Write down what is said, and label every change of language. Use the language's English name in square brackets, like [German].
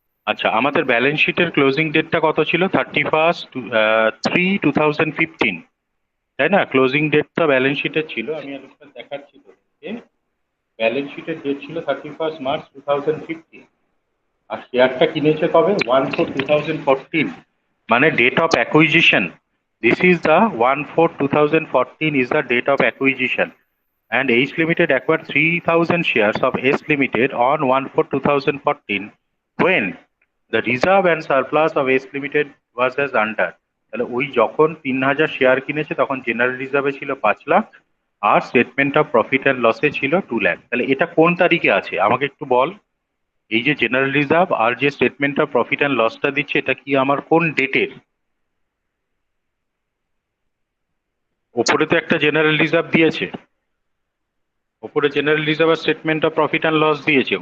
[Bangla] আচ্ছা, আমাদের ব্যালেন্স শিটের ক্লোজিং ডেটটা কত ছিল? 31/3/2015, তাই না? ক্লোজিং ডেটটা ব্যালেন্স শিটের ছিল, আমি আরেকবার দেখাচ্ছি তোদেরকে। ব্যালেন্স শিটের ডেট ছিল 31 মার্চ 2015, আর শেয়ারটা কিনেছে কবে? 1/4/2014, মানে date of acquisition. [English] This is the 1/4/2014 is the date of acquisition, and H Limited acquired 3000 shares of S Limited on 1/4/2014 when the reserve and surplus of S Limited was as under। [Bangla] তাহলে ওই যখন 3000 share কিনেছে তখন general রিজার্ভে ছিল 5 লাখ, আর statement of profit and লসে ছিল 2 লাখ। তাহলে এটা কোন তারিখে আছে আমাকে একটু বল। এই যে জেনারেল রিজার্ভ আর যে স্টেটমেন্ট অফ প্রফিট অ্যান্ড লসটা দিচ্ছে এটা কি আমার কোন ডেটের? ওপরে তো একটা জেনারেল রিজার্ভ দিয়েছে, ওপরে general reserve আর statement of profit and loss দিয়েছে।